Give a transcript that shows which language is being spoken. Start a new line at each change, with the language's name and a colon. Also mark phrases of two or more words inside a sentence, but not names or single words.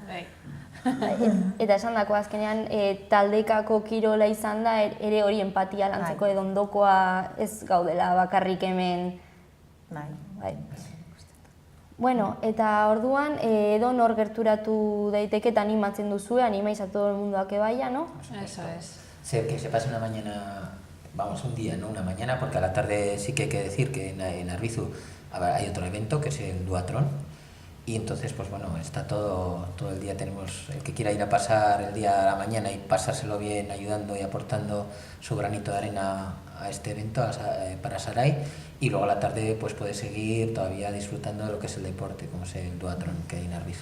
Basque: Eta esan dako azkenean taldekako kirola izan da, ere hori empatia lantzeko edo ondokoa ez gaudela bakarrik hemen. Bai. Bueno, eta orduan edo nor gerturatu daiteke eta animatzen duzue,
Spanish: animáis a todo el mundo a que vaya, ¿no? Eso es. Que se pase una mañana, vamos, un día, no una mañana, porque a la tarde sí que hay que decir que en Arbizu hay otro evento que es el Duatrón, y entonces pues bueno, está todo el día, tenemos el que quiera ir a pasar el día a la mañana y pasárselo bien ayudando y aportando su granito de arena a este evento para Sarai, y luego a la tarde pues puede seguir todavía disfrutando de lo que es el deporte, como es el Duatrón que hay en Arbizu.